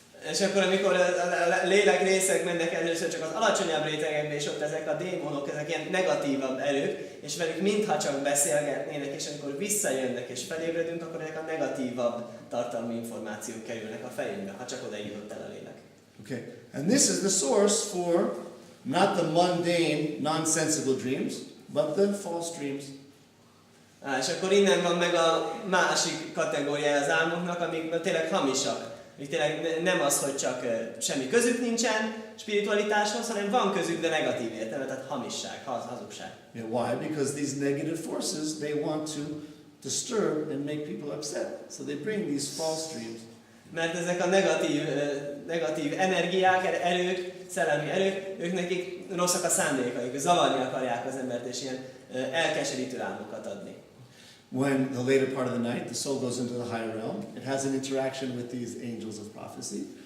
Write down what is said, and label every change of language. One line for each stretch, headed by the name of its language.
Hungarian: És akkor, amikor a lélek részek mennek először csak az alacsonyabb rétegekbe, és ott ezek a démonok, ezek ilyen negatívabb erők, és velük mintha csak beszélgetnének, és amikor visszajönnek és felébredünk, akkor ezek a negatívabb tartalmi információk kerülnek a fejünkbe, ha csak oda jutott el a lélek.
English: Okay, and this is the source for not the mundane, nonsensical dreams, but the false dreams.
Hungarian: És akkor innen van meg a másik kategóriája az álmoknak, amik tényleg hamisak. Még tényleg nem az, hogy csak semmi közük nincsen spiritualitáshoz, hanem van közük, de negatív értelme, tehát hamisság, hazugság.
English: Yeah, why? Because these negative forces, they want to disturb and make people upset. So they bring these false dreams.
Hungarian: Mert ezek a negatív energiák, erők, szellemi erők, ők nekik rosszak a szándékaik, zavarni akarják az embert, és ilyen elkeserítő álmokat adni.
English: When the later part of the night, the soul goes into the higher realm, it has an interaction with these angels of prophecy.